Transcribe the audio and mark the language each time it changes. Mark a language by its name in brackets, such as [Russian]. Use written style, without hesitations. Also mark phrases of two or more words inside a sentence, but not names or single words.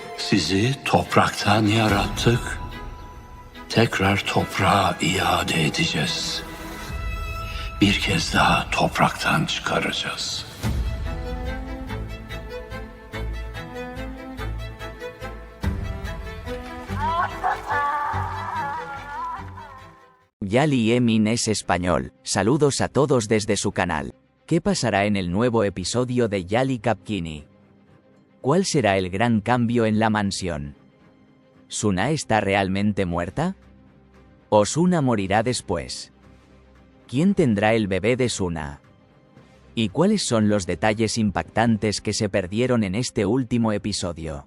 [Turkish] Sizi topraktan yarattık. Tekrar toprağa iade edeceğiz. Bir kez daha topraktan çıkaracağız. [Spanish] Yali Emin es español. Saludos a todos desde su canal. ¿Qué pasará en el nuevo episodio de Yali Kapkini? ¿Cuál será el gran cambio en la mansión? ¿Suna está realmente muerta? ¿O Suna morirá después? ¿Quién tendrá el bebé de Suna? ¿Y cuáles son los detalles impactantes que se perdieron en este último episodio?